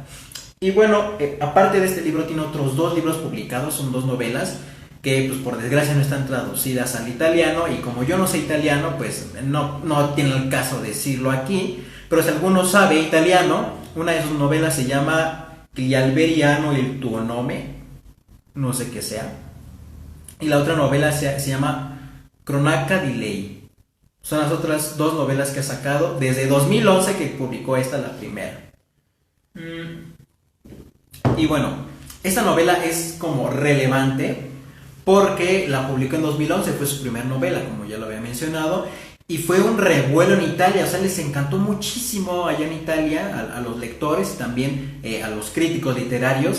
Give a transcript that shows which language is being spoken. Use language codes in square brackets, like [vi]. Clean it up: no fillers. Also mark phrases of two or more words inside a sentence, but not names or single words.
[es] Y bueno, aparte de este libro tiene otros 2 libros publicados, son 2 novelas que pues por desgracia no están traducidas al italiano, y como yo no sé italiano pues no tiene el caso decirlo aquí, pero si alguno sabe italiano, una de sus novelas se llama Gli alberi hanno il tuo nome, no sé qué sea, y la otra novela se llama Cronaca di lei. Son las otras 2 novelas que ha sacado desde 2011 que publicó esta, la primera. Y bueno, esta novela es como relevante porque la publicó en 2011, fue su primera novela, como ya lo había mencionado, y fue un revuelo en Italia, o sea, les encantó muchísimo allá en Italia a los lectores, también a los críticos literarios.